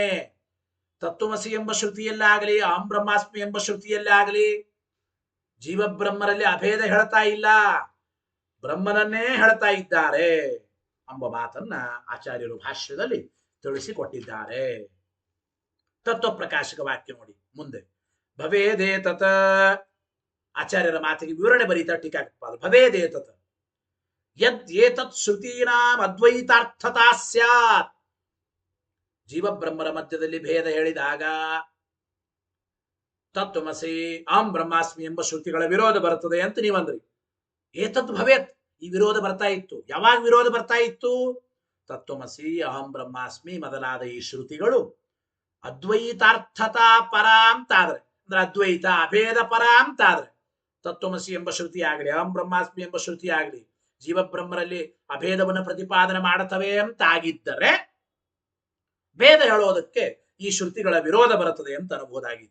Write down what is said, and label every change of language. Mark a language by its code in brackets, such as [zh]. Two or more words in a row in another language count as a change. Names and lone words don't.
[kn] ತತ್ವಮಸಿ ಎಂಬ ಶ್ರುತಿಯಲ್ಲಾಗಲಿ, [sa] ಅಹಂ ಬ್ರಹ್ಮಾಸ್ಮಿ [kn] ಎಂಬ ಶ್ರುತಿಯಲ್ಲಾಗಲಿ ಜೀವಬ್ರಹ್ಮರಲ್ಲಿ ಅಭೇದ ಹೇಳ್ತಾ ಇಲ್ಲ, ಬ್ರಹ್ಮನನ್ನೇ ಹೇಳ್ತಾ ಇದ್ದಾರೆ ಎಂಬ ಮಾತನ್ನ ಆಚಾರ್ಯರು ಭಾಷ್ಯದಲ್ಲಿ ತಿಳಿಸಿಕೊಟ್ಟಿದ್ದಾರೆ. ತತ್ವ ಪ್ರಕಾಶಕ ವಾಕ್ಯ ನೋಡಿ ಮುಂದೆ. [sa] ಭವೇದೇ ತತ [kn] ಆಚಾರ್ಯರ ಮಾತಿಗೆ ವಿವರಣೆ ಬರೀತಾ ಟೀಕಾಕೃತ್ಪಾದ. [sa] ಭವೇದೇ ತತ ಯದ್ ಏತತ್ ಶ್ರುತೀನಾಂ ಅದ್ವೈತಾರ್ಥತಾ ಸ್ಯಾತ್. [kn] ಜೀವಬ್ರಹ್ಮರ ಮಧ್ಯದಲ್ಲಿ ಭೇದ ಹೇಳಿದಾಗ [sa] ತತ್ವಮಸಿ ಅಹಂ ಬ್ರಹ್ಮಾಸ್ಮಿ [kn] ಎಂಬ ಶ್ರುತಿಗಳ ವಿರೋಧ ಬರುತ್ತದೆ ಅಂತ ನೀವಂದ್ರಿ. [sa] ಏತತ್ ಭವೇತ್, [kn] ಈ ವಿರೋಧ ಬರ್ತಾ ಇತ್ತು. ಯಾವಾಗ ವಿರೋಧ ಬರ್ತಾ ಇತ್ತು? [sa] ತತ್ವಮಸಿ ಅಹಂ ಬ್ರಹ್ಮಾಸ್ಮಿ [kn] ಮೊದಲಾದ ಈ ಶ್ರುತಿಗಳು ಅದ್ವೈತಾರ್ಥತಾ ಪರ ಅಂತಾದ್ರೆ, ಅಂದ್ರೆ ಅದ್ವೈತ ಅಭೇದ ಪರ ಅಂತಾದ್ರೆ, ತತ್ವಮಸಿ ಎಂಬ ಶ್ರುತಿ ಆಗಲಿ, [sa] ಅಹಂ ಬ್ರಹ್ಮಾಸ್ಮಿ [kn] ಎಂಬ ಶ್ರುತಿ ಆಗಲಿ ಜೀವಬ್ರಹ್ಮರಲ್ಲಿ ಅಭೇದವನ್ನು ಪ್ರತಿಪಾದನೆ ಮಾಡುತ್ತವೆ ಅಂತ ಆಗಿದ್ದರೆ ಭೇದ ಹೇಳೋದಕ್ಕೆ ಈ ಶ್ರುತಿಗಳ ವಿರೋಧ ಬರುತ್ತದೆ ಅಂತ ಅನ್ಬೋದಾಗಿತ್ತು.